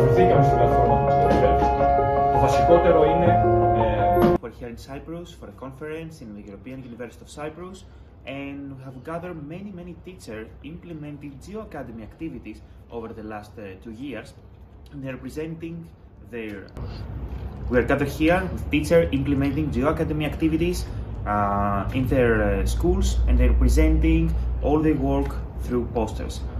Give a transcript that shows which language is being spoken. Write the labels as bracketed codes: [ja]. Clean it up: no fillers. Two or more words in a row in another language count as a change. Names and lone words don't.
[el] μπήκαμε στην πλατφόρμα του GEO-Academy. Το βασικότερο είναι... [en] We're here in Cyprus for a conference in the European University of Cyprus, and we have gathered many teachers implementing Geo-Academy activities over the last 2 years. And they're presenting their... We are gathered here with teachers implementing Geo-Academy activities in their schools, and they're presenting all their work through posters.